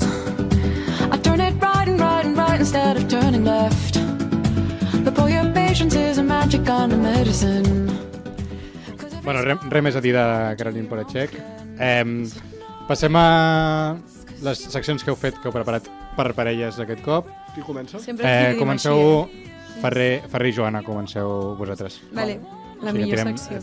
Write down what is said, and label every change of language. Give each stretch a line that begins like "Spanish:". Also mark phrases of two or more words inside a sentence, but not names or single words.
English: I turn it right instead of turning left. The pull your patience is a magic kind of medicine.
Catalan: Bueno, res més a dir de Caroline Polachek. Passem a les seccions que heu preparat per parelles aquest cop. Qui comença? Comenceu Ferrer i Joana, comenceu vosaltres. Vale, la millor secció.